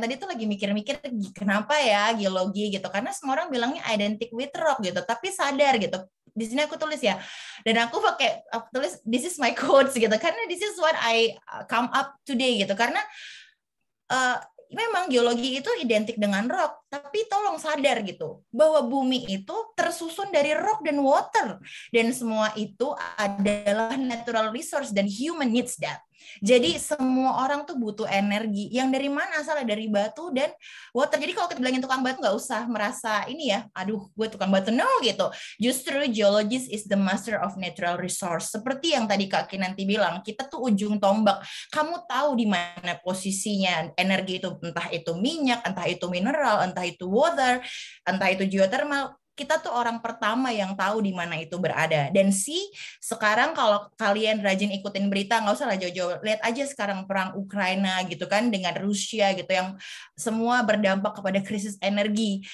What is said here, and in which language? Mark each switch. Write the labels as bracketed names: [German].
[Indonesian] Tadi tuh lagi mikir-mikir kenapa ya geologi gitu, karena semua orang bilangnya [English] identic with rock [Indonesian] gitu, tapi sadar gitu, di sini aku tulis ya, dan aku tulis [English] this is my quotes [Indonesian] gitu, karena [English] this is what I come up today [Indonesian] gitu, karena memang geologi itu identik dengan rock, tapi tolong sadar gitu bahwa bumi itu tersusun dari rock dan water, dan semua itu adalah natural resource dan [English] human needs that. [Indonesian] Jadi semua orang tuh butuh energi yang dari mana asalnya, dari batu dan water. Jadi kalau kita bilangin tukang batu nggak usah merasa ini ya, aduh gue tukang batu, no gitu. [English] Justru geologist is the master of natural resource. [Indonesian] Seperti yang tadi Kak Kinanti bilang, kita tuh ujung tombak. Kamu tahu di mana posisinya energi itu, entah itu minyak, entah itu mineral, entah itu water, entah itu geothermal. Kita tuh orang pertama yang tahu di mana itu berada. Dan sekarang kalau kalian rajin ikutin berita, nggak usah lah jauh-jauh, lihat aja sekarang perang Ukraina gitu kan, dengan Rusia gitu, yang semua berdampak kepada krisis energi.